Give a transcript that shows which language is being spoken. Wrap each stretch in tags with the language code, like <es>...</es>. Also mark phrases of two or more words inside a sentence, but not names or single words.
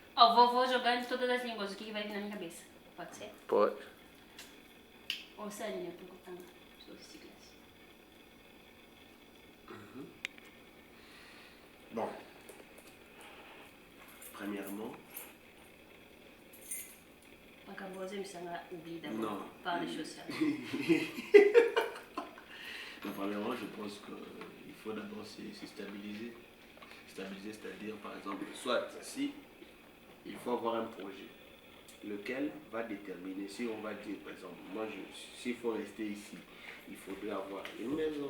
<pt>vou jogando todas as línguas, o que vai vir na minha cabeça. Pode ser? Pode. Ou sério, né? Porque eu tenho siglas.</pt> <fr>Bon. Premièrement,</fr> <pt>Acabou de me chamar oublié</pt> <fr>Non. d'abord par des choses sérieuses. non, premièrement, je pense qu'il faut d'abord se stabiliser. Stabiliser, c'est-à-dire, par exemple, soit si il faut avoir un projet, lequel va déterminer, si on va dire, par exemple, moi, s'il faut rester ici, il faudrait avoir une maison.</fr>